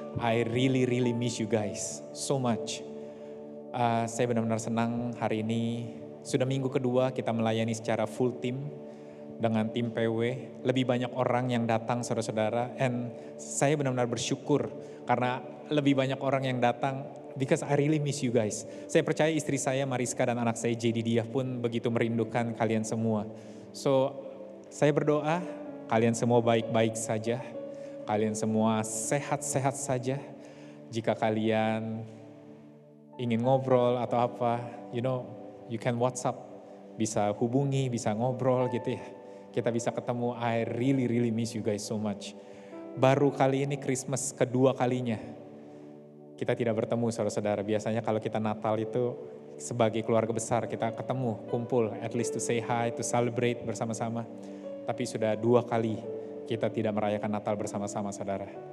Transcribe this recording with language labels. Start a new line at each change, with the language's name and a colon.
English: I really miss you guys so much.
Indonesian: Saya benar-benar senang hari ini sudah minggu kedua kita melayani secara full team dengan tim PW. Lebih banyak orang yang datang saudara-saudara, and saya benar-benar bersyukur karena lebih banyak orang yang datang
English: because I really miss you guys.
Indonesian: Saya percaya istri saya Mariska dan anak saya Jedidiah pun begitu merindukan kalian semua. So saya berdoa kalian semua baik-baik saja, kalian semua sehat-sehat saja. Jika kalian ingin ngobrol atau apa,
English: you can WhatsApp,
Indonesian: bisa hubungi, bisa ngobrol gitu ya. Kita bisa ketemu.
English: I really miss you guys so much.
Indonesian: Baru kali ini Christmas kedua kalinya kita tidak bertemu saudara-saudara. Biasanya kalau kita Natal itu sebagai keluarga besar kita ketemu, kumpul,
English: at least to say hi, to celebrate
Indonesian: bersama-sama. Tapi sudah 2 kali kita tidak merayakan Natal bersama-sama saudara.